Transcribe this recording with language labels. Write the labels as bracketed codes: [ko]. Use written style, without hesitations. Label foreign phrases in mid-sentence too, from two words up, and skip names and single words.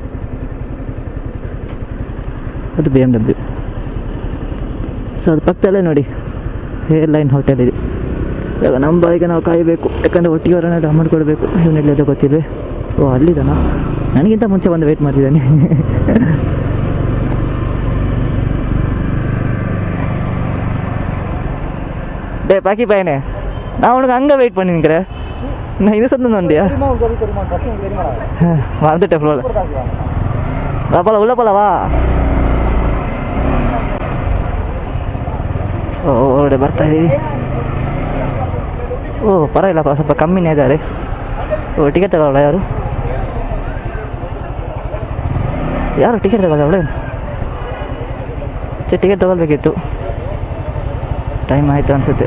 [kn] ಅದು BMW. ಸೊ ಅದು ಪಕ್ಕದಲ್ಲೇ ನೋಡಿ ಏರ್ಲೈನ್ ಹೋಟೆಲ್ ಇದೆ. ಇವಾಗ ನಮ್ಮ ಬಾಯಿಗೆ ನಾವು ಕಾಯಬೇಕು, ಯಾಕಂದರೆ ಒಟ್ಟಿಗೆ ಅವರನ್ನ ಅಮೌಂಟ್ ಕೊಡಬೇಕು. ಇವನ್ನೆಲ್ಲದು ಗೊತ್ತಿದೆ. ಓ ಅಲ್ಲಿದ್ದಾನ, ನನಗಿಂತ ಮುಂಚೆ ಬಂದು ವೆಯ್ಟ್ ಮಾಡ್ತಿದ್ದಾನೆ. [ta] டே பாக்கி பையனே, நான் உனக்கு அங்கே வெயிட் பண்ணிக்கிறேன். நான் இது சொந்தம் வண்டியா மறந்துட்டேன் ஃப்ளோவில். வா போல, உள்ளே போல வா. [kn] ಹೊರಡೆ ಬರ್ತಾ ಇದ್ದೀವಿ. ಓ ಪರವಾಗಿಲ್ಲಪ್ಪ, ಸ್ವಲ್ಪ ಕಮ್ಮಿನೇ ಇದ್ದಾರೆ. ಓ ಟಿಕೆಟ್ ತಗೊಳ್ಳಲ್ಲ ಯಾರು ಟಿಕೆಟ್ ತಗೊಳ್ಳ ಅವಳೆ? ಟಿಕೆಟ್ ತಗೊಳ್ಬೇಕಿತ್ತು, ಟೈಮ್ ಆಯಿತು ಅನಿಸುತ್ತೆ.